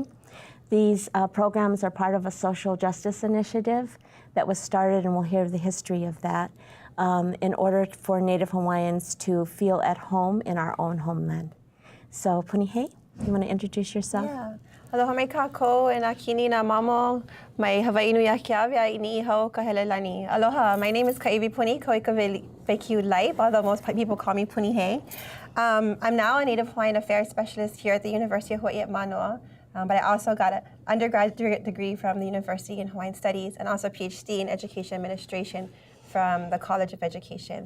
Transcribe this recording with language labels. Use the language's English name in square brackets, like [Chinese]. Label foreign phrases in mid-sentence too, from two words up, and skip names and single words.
[English] These programs are part of a social justice initiative that was started, and we'll hear the history of that, in order for Native Hawaiians to feel at home in our own homeland. So Punihei, you want to introduce yourself? [Hawaiian] Yeah. Aloha mai kākou e nā kini nā mamo mai Hawaii nui a kia awea I ni hau ka helelani. Aloha, [English] my name is Ka'iwi Puni, Koika Vekiu Life, although most people call me Punihei. I'm now a Native Hawaiian Affairs Specialist here at the University of Hawaii at Manoa, but I also got an undergraduate degree from the University in Hawaiian Studies and also a PhD in Education Administration from the College of Education.